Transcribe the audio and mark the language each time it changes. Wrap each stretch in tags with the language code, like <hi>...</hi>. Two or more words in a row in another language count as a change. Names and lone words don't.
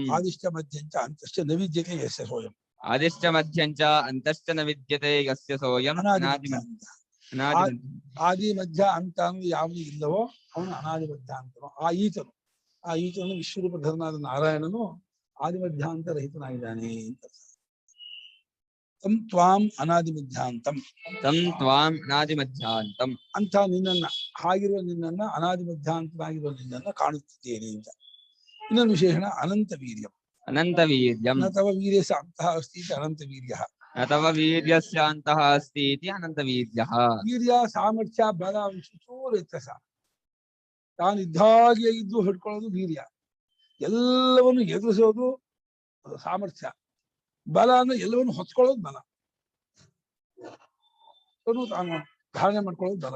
<sa>ಆದಿಶ್ಚ ಮಧ್ಯಂಚ ಅಂತಶ್ಚ ನೈವಿದ್ಯತೆ ಯಸ್ಯ ಸೋಯಂ ಆದಿಶ್ಚ ಮಧ್ಯಂಚ ಅಂತಶ್ಚ ನ ವಿದ್ಯತೆ ಯಸ್ಯ ಸೋಯಂ ಅನಾದಿ ಅನಾದಿ ಮಧ್ಯಾಂತ ಅನಾದಿ</sa> <kn>ಆದಿ ಮಧ್ಯ ಅಂತ ಯಾವುದು ಇಲ್ಲವೋ ಅವನು ಅನಾದಿ ಮಧ್ಯಾಂತನು. ಆ ಈತನು ವಿಶ್ವರೂಪಧರನಾದ ನಾರಾಯಣನು ಆದಿ ಮಧ್ಯಾಂತ ರಹಿತನಾಗಿದ್ದಾನೆ ಅಂತ.</kn> <sa>ತಂ ತ್ವಾಂ ಅನಾದಿ ಮಧ್ಯಾಂತಂ ತಂ ತ್ವಾಂ ಅನಾದಿ ಮಧ್ಯಾಂತಂ</sa> <kn>ಅಂತ ನಿನ್ನನ್ನ ಹಾಗಿರುವ ನಿನ್ನನ್ನ ಅನಾದಿ ಮಧ್ಯಾಂತನಾಗಿರುವ ನಿನ್ನನ್ನ ಕಾಣುತ್ತಿದ್ದೇನೆ ಅಂತ. ಇನ್ನೊಂದು ವಿಶೇಷಣ</kn> <sa>ಅನಂತ ವೀರ್ಯಂ. ಅನಂತ ವೀರ್ಯಂ ನ ತವ ವೀರ್ಯಸ ಅಂತಃ ಅಸ್ತಿ ಇತಿ ಅನಂತ ವೀರ್ಯ. ನ ತವ ವೀರ್ಯಸ್ಯಾಂತಃ ಅಸ್ತಿ ಇತಿ ಅನಂತ ವೀರ್ಯಃ.</sa> <kn>ವೀರ್ಯ ಸಾಮರ್ಥ್ಯ ಬಲ ಚೂರು ವ್ಯತ್ಯಾಸ. ತಾನು ಇದ್ದಾಗೆ ಇದ್ದು ಹಿಡ್ಕೊಳ್ಳೋದು ವೀರ್ಯ, ಎಲ್ಲವನ್ನು ಎದುರಿಸೋದು ಸಾಮರ್ಥ್ಯ. ಬಲ ಅಂದ್ರೆ ಎಲ್ಲವನ್ನು ಹೊತ್ಕೊಳ್ಳೋದು ಬಲ, ತಾನು ಧಾರಣೆ ಮಾಡ್ಕೊಳ್ಳೋದು ಬಲ.</kn>